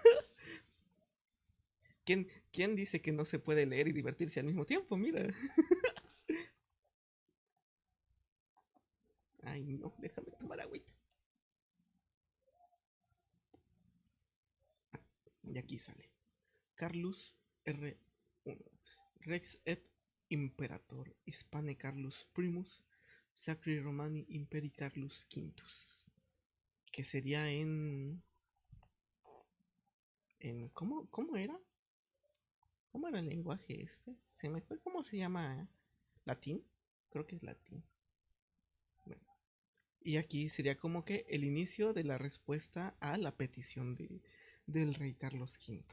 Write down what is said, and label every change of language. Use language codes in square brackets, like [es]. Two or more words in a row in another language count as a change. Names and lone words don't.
[es] ¿Quién dice que no se puede leer y divertirse al mismo tiempo? Mira. Ay, no, déjame tomar agüita. Y aquí sale. [la] Carlus R1. Rex et Imperator Hispane Carlus Primus Sacri Romani Imperi Carlus Quintus. [es] Que sería ¿cómo era? ¿Cómo era el lenguaje este? Se me fue, ¿cómo se llama? ¿Latín? Creo que es latín. Bueno, y aquí sería como que el inicio de la respuesta a la petición del rey Carlos V.